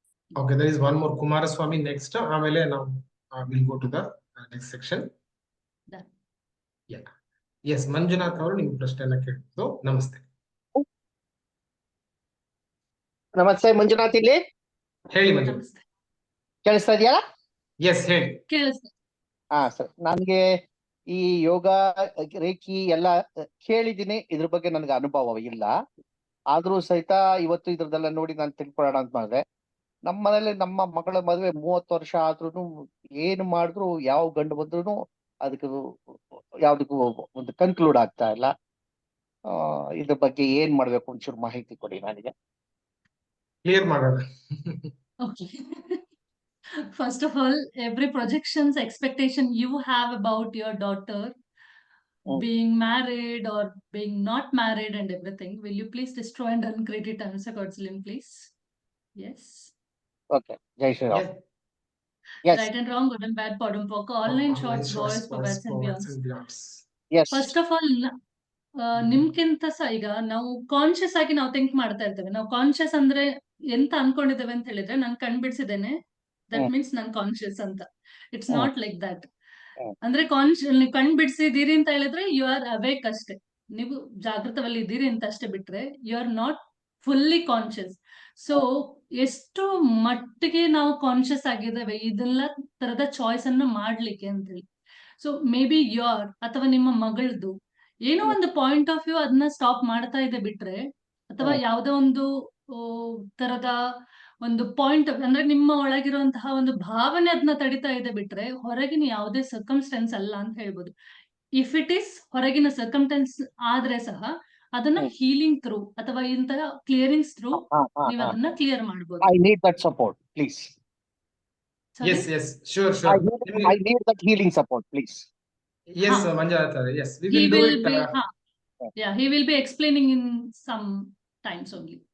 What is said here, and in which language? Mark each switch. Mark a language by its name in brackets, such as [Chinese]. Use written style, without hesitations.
[English] Okay, there is one more Kumaraswamy next. Amele now we'll go to the next section. Done. Yeah. [Kannada] Yes, Manjunath ಅವರು ನಿಮ್ಮ ಪ್ರಶ್ನೆಯನ್ನ ಕೇಳ್ಬೋದು. ನಮಸ್ತೆ. ನಮಸ್ತೆ ಮಂಜುನಾಥ್, ಇಲ್ಲಿ ಹೇಳಿ ಮಂಜುನಾಥ್. ನಮಸ್ತೆ. ಕೇಳಿಸ್ತಾ ಇದೆಯಾ? ಎಸ್ ಹೇಳಿ. ಕೇಳಿಸ್ತೆ. ಸರ್, ನನ್ಗೆ ಈ ಯೋಗ ರೇಖಿ ಎಲ್ಲ ಕೇಳಿದ್ದೀನಿ, ಇದ್ರ ಬಗ್ಗೆ ನನ್ಗೆ ಅನುಭವ ಇಲ್ಲ. ಆದ್ರೂ ಸಹಿತ ಇವತ್ತು ಇದ್ರದೆಲ್ಲ ನೋಡಿ ನಾನು ತಿಳ್ಕೊಳ್ಳೋಣ ಅಂತ ಮಾಡಿದೆ. ನಮ್ಮ ಮನೇಲಿ ನಮ್ಮ ಮಗಳ ಮದುವೆ 30 ವರ್ಷ ಆದ್ರೂ ಏನು ಮಾಡಿದ್ರು, ಯಾವ ಗಂಡು ಬಂದ್ರು ಅದಕ್ಕೆ ಯಾವ್ದಕ್ಕೂ ಒಂದು ಕನ್ಕ್ಲೂಡ್ ಆಗ್ತಾ ಇಲ್ಲ. ಇದ್ರ ಬಗ್ಗೆ ಏನ್ ಮಾಡ್ಬೇಕು ಒಂಚೂರು ಮಾಹಿತಿ ಕೊಡಿ ನನಗೆ. ಕ್ಲಿಯರ್ ಮಾಡೋಣ. [English] Okay. First of all, every projections expectation you have about your daughter being married or being not married and everything, will you please destroy and uncreate it? Answer Godslin, please. Yes. [Kannada] Okay, Jai Shriram. [English] Yes. Yes. Right and wrong, good and bad, podum poka, online shorts, boys, boys and beyonds. Yes. [Kannada] First of all ನಿಮ್ಗಿಂತ ಸಹ ಈಗ ನಾವು conscious ಆಗಿ ನಾವು think ಮಾಡ್ತಾ ಇರ್ತೇವೆ. ನಾವು conscious ಅಂದ್ರೆ ಎಂತ ಅನ್ಕೊಂಡಿದ್ದೇವೆ ಅಂತ ಹೇಳಿದ್ರೆ, ನಾನು ಕಣ್ಬಿಡ್ಸಿದ್ದೇನೆ [English] that means [Kannada] ನಾನು ಕಾನ್ಶಿಯಸ್ ಅಂತ. [English] It's not like that. [Kannada] ಅಂದ್ರೆ ನೀವು ಕಣ್ ಬಿಡಿಸಿದೀರಿ ಅಂತ ಹೇಳಿದ್ರೆ [English] you are awake [Kannada] ಅಷ್ಟೇ, ನೀವು ಜಾಗೃತವಲ್ಲಿ ಇದ್ದೀರಿ ಅಂತ ಅಷ್ಟೇ, ಬಿಟ್ರೆ [English] You are not fully conscious. [Kannada] So ಎಷ್ಟು ಮಟ್ಟಿಗೆ ನಾವು ಕಾನ್ಶಿಯಸ್ ಆಗಿದ್ದೇವೆ ಇದೆಲ್ಲ ತರದ ಚಾಯ್ಸ್ ಅನ್ನು ಮಾಡ್ಲಿಕ್ಕೆ ಅಂತ ಹೇಳಿ. [English] so maybe your [Kannada] ಅಥವಾ ನಿಮ್ಮ ಮಗಳದು ಏನೋ ಒಂದು ಪಾಯಿಂಟ್ ಆಫ್ ವ್ಯೂ ಅದನ್ನ ಸ್ಟಾಪ್ ಮಾಡ್ತಾ ಇದೆ ಬಿಟ್ರೆ, ಅಥವಾ ಯಾವ್ದೋ ಒಂದು ತರದ ಒಂದು ಪಾಯಿಂಟ್ ಅಂದ್ರೆ ನಿಮ್ಮ ಒಳಗಿರುವಂತಹ ಒಂದು ಭಾವನೆ ಅದನ್ನ ತಡಿತಾ ಇದೆ ಬಿಟ್ರೆ ಹೊರಗಿನ ಯಾವುದೇ ಸರ್ಕಮ್ಸ್ಟೆನ್ಸ್ ಅಲ್ಲ ಅಂತ ಹೇಳ್ಬೋದು. [English] if it is [Kannada] ಹೊರಗಿನ ಸರ್ಕಮ್ಟೆನ್ಸ್ ಆದ್ರೆ ಸಹ ಅದನ್ನ ಹ್ಮ್. ಹೀಲಿಂಗ್ ಥ್ರೂ ಅಥವಾ ಇಂತಹ ಕ್ಲಿಯರಿಂಗ್ಸ್ ಥ್ರೂ ನೀವು ಅದನ್ನ ಕ್ಲಿಯರ್ ಮಾಡ್ಬೋದು. [English] I need that support, please. Sorry? yes, sure. I need that healing support, please. Yes, Ha. Manjunath sir, yes, we He will do will it. be, yeah, he will be explaining in some times only.